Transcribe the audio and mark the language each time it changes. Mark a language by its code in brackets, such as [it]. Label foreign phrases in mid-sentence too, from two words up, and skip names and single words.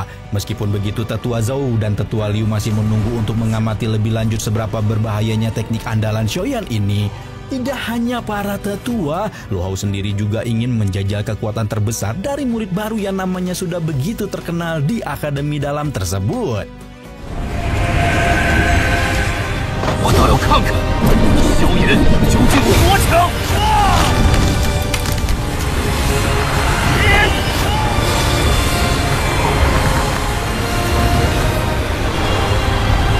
[id] Meskipun begitu, tetua Zhao dan tetua Liu masih menunggu untuk mengamati lebih lanjut seberapa berbahayanya teknik andalan Choyan ini. Tidak hanya para tetua, Lu Hao sendiri juga ingin menjajal kekuatan terbesar dari murid baru yang namanya sudah begitu terkenal di akademi dalam tersebut. [zh] 我倒要看看萧炎究竟有多强！ [id] Di